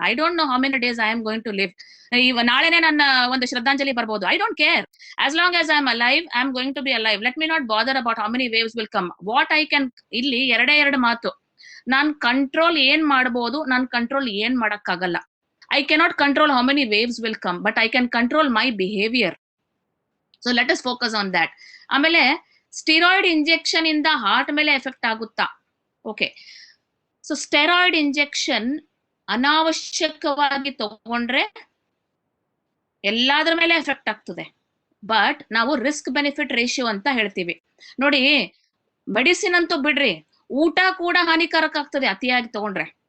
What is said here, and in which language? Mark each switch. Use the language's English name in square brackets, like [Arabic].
[English] I don't know how many days I am going to live. [Kannada] ನಾಳೆನೆ ನನ್ನ ಒಂದು ಶ್ರದ್ಧಾಂಜಲಿ ಬರ್ಬೋದು. [English] I don't care. As long as I am alive, I am going to be alive. Let me not bother about how many waves will come. What I can, [Kannada] ಇಲ್ಲಿ ಎರಡು ಮಾತು. ನಾನ್ control ಏನ್ ಮಾಡ್ಬೋದು, ನಾನ್ ಕಂಟ್ರೋಲ್ ಏನ್ ಮಾಡಕ್ಕಾಗಲ್ಲ. [English] I cannot control how many waves will come, but I can control my behavior. So let us focus on that. [Kannada] ಆಮೇಲೆ steroid injection ಇಂದ heart ಮೇಲೆ ಎಫೆಕ್ಟ್ ಆಗುತ್ತಾ? ಓಕೆ, ಸೊ ಸ್ಟೆರಾಯ್ಡ್ ಇಂಜೆಕ್ಷನ್ ಅನಾವಶ್ಯಕವಾಗಿ ತಗೊಂಡ್ರೆ ಎಲ್ಲಾದ್ರ ಮೇಲೆ ಎಫೆಕ್ಟ್ ಆಗ್ತದೆ. ಬಟ್ ನಾವು ರಿಸ್ಕ್ ಬೆನಿಫಿಟ್ ರೇಷಿಯೋ ಅಂತ ಹೇಳ್ತೀವಿ. ನೋಡಿ, ಮೆಡಿಸಿನ್ ಅಂತೂ ಬಿಡ್ರಿ, ಊಟ ಕೂಡ ಹಾನಿಕಾರಕ ಆಗ್ತದೆ ಅತಿಯಾಗಿ ತಗೊಂಡ್ರೆ.